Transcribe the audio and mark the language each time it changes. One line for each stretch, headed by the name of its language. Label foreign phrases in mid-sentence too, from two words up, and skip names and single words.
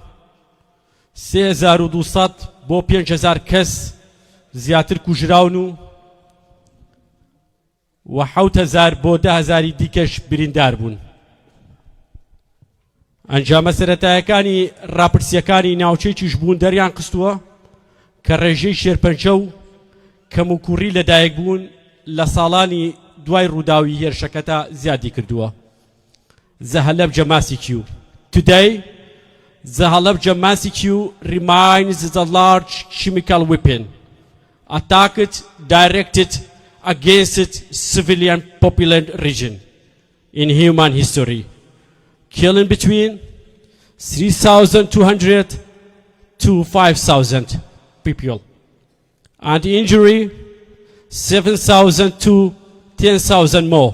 Central Kurdish: 3200 بۆ 5000 کەس زیاتر کوژراون و 7000 بۆ 10000 دیکەش بریندار بوون ئەنجامە سەرەتایەکانی ڕاپرسیەکانی ناوچەیەکیش بوون دەریان قستووە کە ڕێژەی شێرپەنجە و کەم و کوڕی لەدایک بوون لە ساڵانی دوای ڕووداوی هێرشەکەتا زیادی کردووە Zahalabja Masikiu.
English: Today, Zahalabja Masikiu remains the large chemical weapon attacked directed against its civilian populated region in human history, killing between 3,200 to 5,000 people and injuring 7,000 to 10,000 more.